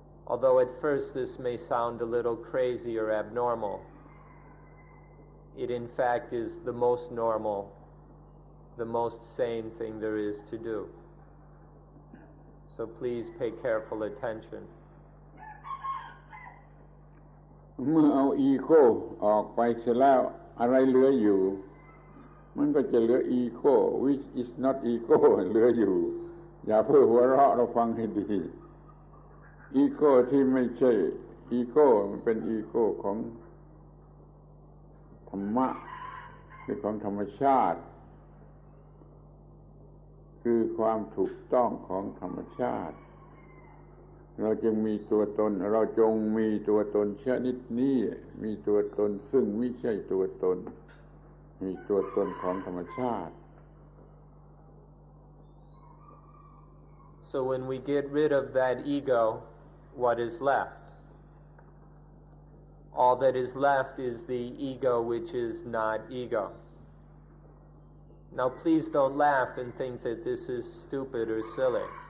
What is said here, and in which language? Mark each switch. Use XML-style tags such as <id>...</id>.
<en>Although at first this may sound a little crazy or abnormal, it in fact is the most normal, the most sane thing there is to do. So please pay careful attention.</en> <th>เมื่อเอาอีโก้ออกไปเสียแล้วอะไรเหลืออยู่มันก็จะเหลืออีโก้</th> <en>which is not ego</en> <th>เหลืออยู่อย่าเพ้อหัวเราะเราฟังให้ดีอีโก้ที่ไม่ใช่อีโก้มันเป็นอีโก้ของธรรมะคือของธรรมชาติ คือความถูกต้องของธรรมชาติเราจึงมีตัวตนเราจงมีตัวตนชนิดนี้มีตัวตนซึ่งไม่ใช่ตัวตนมีตัวตนของธรรมชาติ</th> <en>So when we get rid of that ego, what is left? All that is left is the ego which is not ego. Now please don't laugh and think that this is stupid or silly.</en>